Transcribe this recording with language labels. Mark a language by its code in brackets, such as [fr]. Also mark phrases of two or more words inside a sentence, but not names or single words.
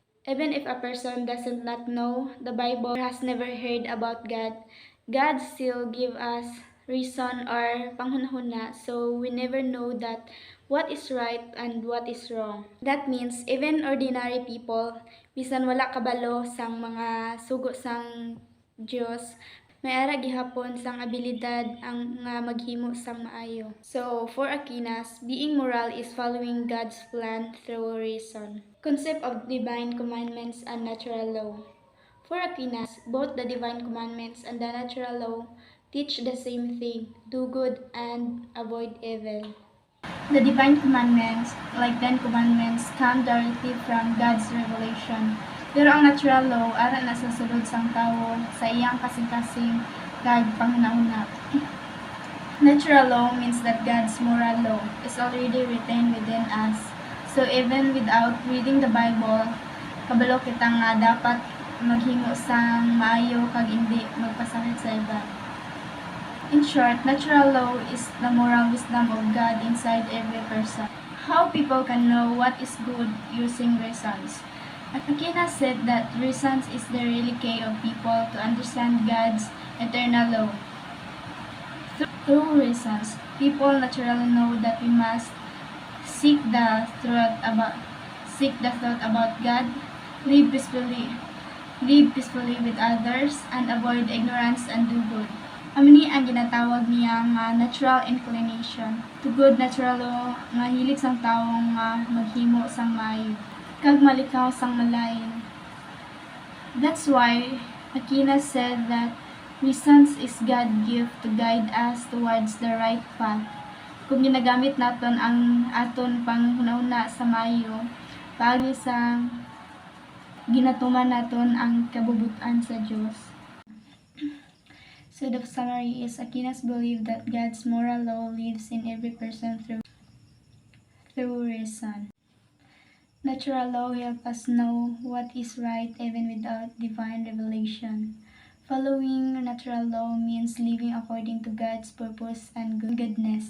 [en] Even if a person doesn't not know the Bible or has never heard about God, God still give us reason or panghunahuna so we never know that what is right and what is wrong. That means even ordinary people, [hil] bisan wala kabalo sang mga sugo sang Diyos, may ara gihapon sang abilidad ang nga maghimo sang maayo. [en] So, for Aquinas, being moral is following God's plan through reason. Concept of divine commandments and natural law. For Aquinas, both the divine commandments and the natural law teach the same thing: do good and avoid evil. The divine commandments, like Ten Commandments, come directly from God's revelation. [hil] Pero ang [en] natural law [hil] ara na sa sulod sang tawo sa iyang kasing-kasing kag panghunahuna. [en] Natural law means that God's moral law is already written within us. So even without reading the Bible, [hil] kabalo kita nga dapat maghimo sang maayo kag hindi magpasakit sa iba. [en] In short, natural law is the moral wisdom of God inside every person. How people can know what is good using reasons. Aquinas said that reasons is the real key of people to understand God's eternal law. Through reasons, people naturally know that we must seek the truth about God, live peacefully with others, and avoid ignorance and do good. [hil] Amini ang ginatawag niya nga [en] natural inclination. To good natural law [hil] nga hilig sang tawo nga maghimo sang maayo kag malikaw sang malain. [en] That's why Aquinas said that reasons is God gift to guide us towards the right path. [hil] Kung ginagamit naton ang aton panghunahuna sa maayo, paagi sa ginatuman naton ang kabubutan sa Dios. [en] So the summary is Aquinas believed that God's moral law lives in every person through reason. Natural law helps us know what is right even without divine revelation. Following natural law means living according to God's purpose and goodness.